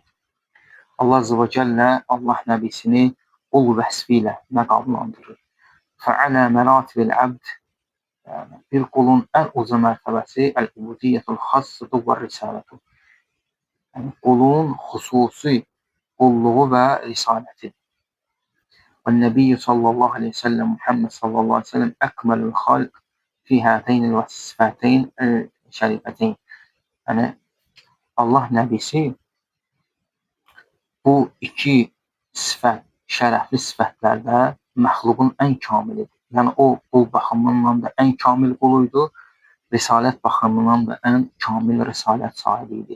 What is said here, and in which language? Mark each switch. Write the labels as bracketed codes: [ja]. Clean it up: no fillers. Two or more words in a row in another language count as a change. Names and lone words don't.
[az] Allah [ar] عز وجل [az] Allah nəbisini qul vəsfi ilə məqamlandırır. [ar] فأعلى مراتب العبد, [az] yəni bir qulun ən uca mərtəbəsi [ar] العبودية الخاصة والرسالة. [az] Yəni qulun xüsusi qulluğu və risalətidir. [ar] والنبي صلى الله عليه وسلم محمد صلى الله عليه وسلم أكمل الخلق في هاتين الصفاتين الشريفتين. [az] Yəni Allah nəbisi bu iki sifət, şərəfli sifətlərdə məxluqun ən kamilidir. Yəni o qul baxımından da ən kamil quluydu, risalət baxımından da ən kamil risalət sahibi idi.